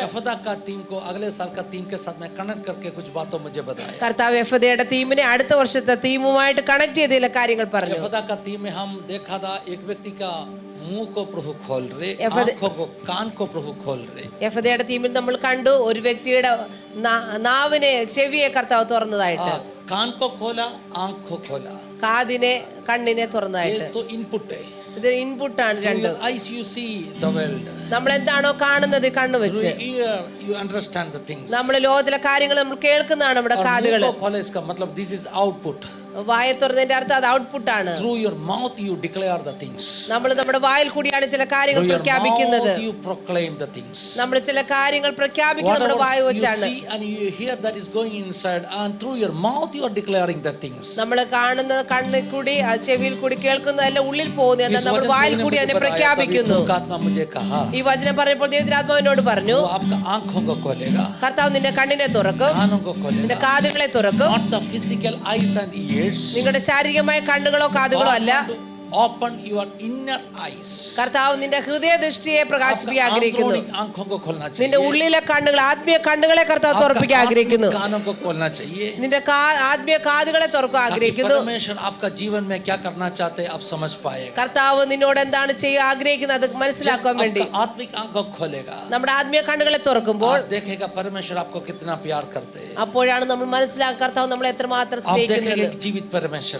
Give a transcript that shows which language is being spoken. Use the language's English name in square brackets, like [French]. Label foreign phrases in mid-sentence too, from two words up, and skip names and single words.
[Hindi] यफदा का थीम को अगले साल का थीम के साथ में कनेक्ट करके कुछ बातों मुझे बताया. [Malayalam] കർത്താവ് എഫദയുടെ തീമിനെ അടുത്ത വർഷത്തെ തീമുമായിട്ട് കണക്ട് ചെയ്ത ചില കാര്യങ്ങൾ പറഞ്ഞു. [Hindi] यफदा का थीम में हम देखा था एक व्यक्ति का मुंह को प्रभु खोल रहे, यफदा- आंखों को कान को प्रभु खोल रहे. [Malayalam] എഫദയുടെ തീമിൽ നമ്മൾ കണ്ടു ഒരു വ്യക്തിയുടെ നാവിനെ ചെവിയെ കർത്താവ് തുറന്നതായിട്ട്, [Hindi] कान को खोला, आंख को खोला. [Malayalam] കാതിനെ കണ്ണിനെ തുറന്നതായിട്ട്. [Hindi] ये तो इनपुट है. [Malayalam] ഇത് ഇൻപുട്ടാണ് [English] Through [Malayalam] രണ്ടും. [English] your eyes you see the world. [Malayalam] നമ്മൾ എന്താണോ കാണുന്നത് കണ്ണു [English] Through [Malayalam] വെച്ച് [English] your ear, you understand the things. [Malayalam] നമ്മൾ ലോകത്തിലെ കാര്യങ്ങൾ നമ്മൾ കേൾക്കുന്നതാണ് നമ്മുടെ കാതുകൾ. [Hindi] मुंह को खोले इसका मतलब [English] this is output. [Malayalam] വായ തുറന്നതിന്റെ അർത്ഥം അത് ഔട്ട്പുട്ട് ആണ്. [English] Through your mouth you declare the things. [Malayalam] നമ്മൾ നമ്മുടെ വായിൽ കൂടിയാണ് ചില കാര്യങ്ങൾ പ്രഖ്യാപിക്കുന്നത്. [English] You proclaim the things. [Malayalam] നമ്മൾ ചില കാര്യങ്ങൾ പ്രഖ്യാപിക്കുന്നത് നമ്മുടെ വായ വെച്ചാണ്. [English] You see and you hear that is going inside, and through your mouth you are declaring the things. [Malayalam] നമ്മൾ കാണുന്ന കണ്ണിൽ കൂടി ചെവിയിൽ കൂടി കേൾക്കുന്നതെല്ലാം ഉള്ളിൽ പോകുന്നത് എന്നാൽ നമ്മൾ വായിൽ കൂടി അതിനെ പ്രഖ്യാപിക്കുന്നു. ഈ വചനം പറഞ്ഞപ്പോൾ ദൈവത്തിനാത്മാവിനോട് പറഞ്ഞു, കർത്താവ് നിന്റെ കണ്ണിനെ തുറക്കും, നിന്റെ കാതുകളെ തുറക്കും. [English] Not the physical eyes and ears. [Malayalam] നിങ്ങളുടെ ശാരീരികമായ കണ്ണുകളോ കാതുകളോ അല്ല. [English] Open your inner eyes. [Malayalam] കർത്താവ് നിന്റെ ഹൃദയ ദൃഷ്ടിയെ പ്രകാശിപ്പിക്കാൻ ആഗ്രഹിക്കുന്നു. നിന്റെ ഉള്ളിലെ കണ്ണുകൾ, ആത്മീയ കണ്ണുകളെ കർത്താവ് തുറപ്പിക്കാൻ ആഗ്രഹിക്കുന്നു. നിന്റെ ആത്മീയ കാതുകളെ തുറക്കാൻ ആഗ്രഹിക്കുന്നു. കർത്താവ് നിന്നോട് എന്താണ് ചെയ്യാൻ ആഗ്രഹിക്കുന്നത് അത് മനസ്സിലാക്കാൻ വേണ്ടി നമ്മുടെ ആത്മീയ കണ്ണുകളെ തുറക്കുമ്പോൾ അപ്പോഴാണ് നമ്മൾ മനസ്സിലാക്കുക കർത്താവ് നമ്മളെ എത്രമാത്രം സ്നേഹിക്കുന്നത്.